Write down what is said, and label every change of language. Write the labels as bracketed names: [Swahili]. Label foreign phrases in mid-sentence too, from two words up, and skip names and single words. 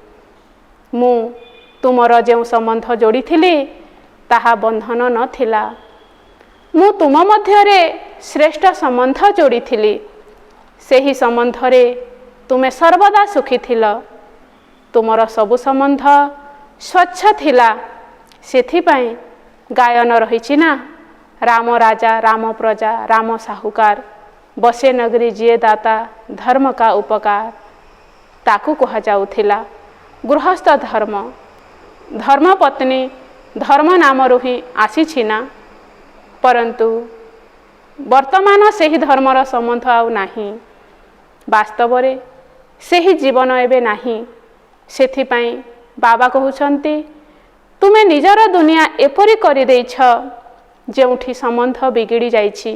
[Odia] ମୁ ତୁମର ଯୋ ସମ୍ବନ୍ଧ ଯୋଡ଼ି ଥିଲି ତାହା ବନ୍ଧନ ନଥିଲା। ମୁ ତୁମ ମଧ୍ୟରେ ଶ୍ରେଷ୍ଠ ସମ୍ବନ୍ଧ ଯୋଡ଼ି ଥିଲି। ସେହି ସମ୍ବନ୍ଧ ରେ ତୁମେ ସର୍ବଦା ସୁଖୀ ଥିଲ। ତୁମର ସବୁ ସମ୍ବନ୍ଧ ସ୍ୱଚ୍ଛ ଥିଲା। ସେଥିପାଇଁ ଗାୟନ ରହିଛି ନା, [Hindi] राम राजा राम प्रजा राम साहुकार, बसे नगरी जिए दाता धर्म का उपकार। [Odia] ତାକୁ କୁହା ଯାଉଥିଲା ଗୃହସ୍ଥ ଧର୍ମ। ଧର୍ମ ପତ୍ନୀ ଧର୍ମ ନାମ ହିଁ ଆସିଛି ନା, ପରନ୍ତୁ ବର୍ତ୍ତମାନ ସେହି ଧର୍ମର ସମ୍ବନ୍ଧ ଆଉ ନାହିଁ। ବାସ୍ତବ ରେ ସେହି ଜୀବନ ଏବେ ନାହିଁ। ସେଥିପାଇଁ ବାବା କହୁଛନ୍ତି ତୁମେ ନିଜର ଦୁନିଆ ଏପରି କରି ଦେଇଛ ଯେଉଁଠି ସମ୍ବନ୍ଧ ବିଗିଡ଼ି ଯାଇଛି।